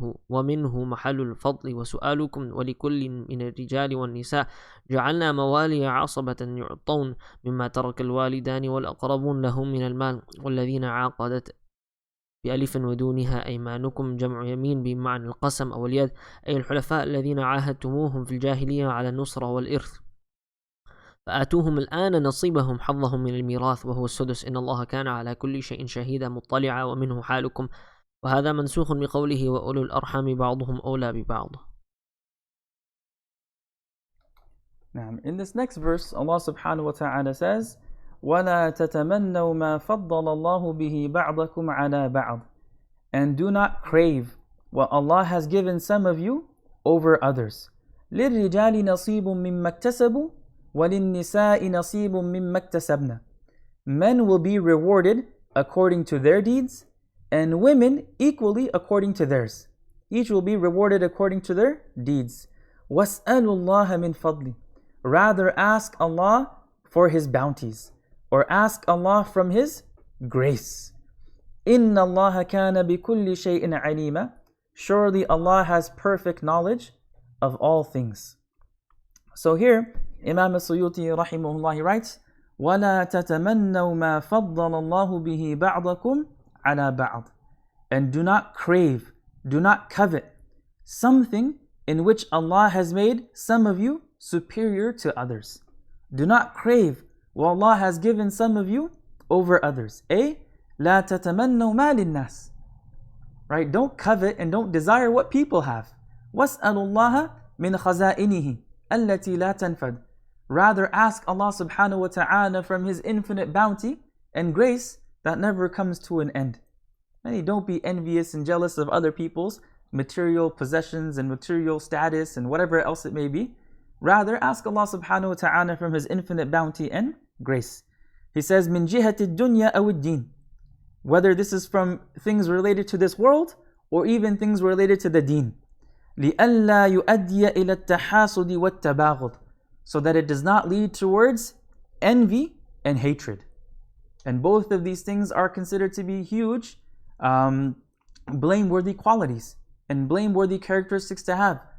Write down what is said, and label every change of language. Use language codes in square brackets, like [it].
[ar] ومنه محل الفضل. وسؤالكم ولكل من الرجال والنساء جعلنا موالي عصبة يعطون مما ترك الوالدان والأقربون لهم من المال، والذين عاقدت بألف ودونها أيمانكم جمع يمين بمعنى القسم أو اليد، أي الحلفاء الذين عاهدتموهم في الجاهلية على النصرة والإرث، فآتوهم الآن نصيبهم حظهم من الميراث وهو السدس، إن الله كان على كل شيء شهيدا مطلعا. ومنه حالكم، وهذا منسوخ بقوله: وأولو الأرحام بعضهم أولى ببعض. [en] In this next verse, Allah subhanahu wa ta'ala says, [ar] وَلَا تَتَمَنَّوْا مَا فَضَّلَ اللَّهُ بِهِ بَعْضَكُمْ عَلَى بَعْضٍ. [en] And do not crave what Allah has given some of you over others. [ar] لِلرِّجَالِ نَصِيبٌ مِّمَّا اكْتَسَبُوا وَلِلنِّسَاءِ نَصِيبٌ مِّمَّا اكْتَسَبْنَا. [en] Men will be rewarded according to their deeds, and women equally according to theirs. Each will be rewarded according to their deeds. [ar] وَاسْأَلُوا اللَّهَ مِنْ فَضْلِهِ. [en] Rather ask Allah for His bounties, or ask Allah from His grace. [ar] إِنَّ اللَّهَ كَانَ بِكُلِّ شَيْءٍ عَلِيمًا. [en] Surely Allah has perfect knowledge of all things. So here, Imam al-Suyuti rahimahullah, he writes, [ar] وَلَا تَتَمَنَّوْا مَا فَضَّلَ اللَّهُ بِهِ بَعْضَكُمْ عَلَى بَعْضٍ. [en] And do not crave, do not covet something in which Allah has made some of you superior to others. Do not crave what Allah has given some of you over others. [ar] لا تتمنوا ما للناس. [en] Right? Don't covet and don't desire what people have. [ar] وَاسْأَلُوا اللَّهَ مِنْ خَزَائِنِهِ الَّتِي لَا تَنْفَدْ. [en] Rather ask Allah subhanahu wa ta'ala from His infinite bounty and grace that never comes to an end. And don't be envious and jealous of other people's material possessions and material status and whatever else it may be. Rather ask Allah subhanahu wa ta'ala from His infinite bounty and grace. He says, [ar] مِنْ جِهَةِ الدُّنْيَا أَوِ الدِّينِ. [en] Whether this is from things related to this world or even things related to the deen. [ar] لِأَلَّا يُؤَدِّيَ إِلَى التَّحَاسُدِ وَالتَّبَاغُضِ. [en] So that it does not lead towards envy and hatred. And both of these things are considered to be huge blameworthy qualities and blameworthy characteristics to have.